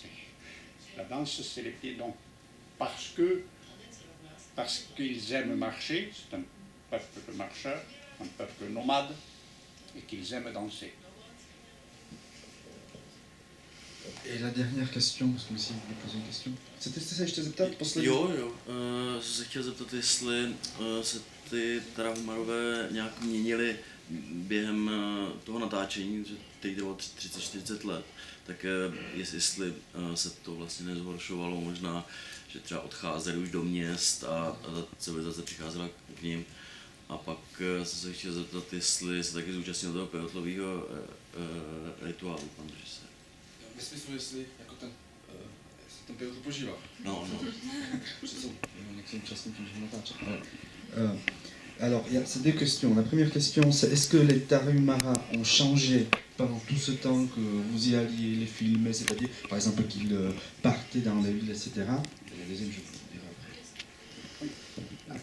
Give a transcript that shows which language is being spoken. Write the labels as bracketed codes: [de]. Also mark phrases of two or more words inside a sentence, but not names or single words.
[fr] La danse, c'est les pieds. Donc, parce qu'ils aiment marcher, c'est un peuple de marcheurs, un peuple nomade, et qu'ils aiment danser. Et la dernière question, parce que si vous voulez poser une question. [cs] Chcete se ještě zeptat? Poslední? Jo, jsem se chtěl zeptat, jestli se ty Tarahumarové nějak měnily během toho natáčení, že teď jde o 30-40 let, tak jestli se to vlastně nezhoršovalo, možná, že třeba odcházeli už do měst a ta civilizace přicházela k ním. A pak jsem se chtěl zeptat, jestli se taky zúčastnil toho pejotlového rituálu, pan režisér. Ve smyslu, jestli jako ten pejotl požívá. No. [fr] Alors, il y a ces deux questions. La première question, c'est est-ce que les Tarahumara ont changé pendant tout ce temps que vous y alliez les filmer, c'est-à-dire, par exemple, qu'ils partaient dans les villes, etc. Et la deuxième, je vous dirai après.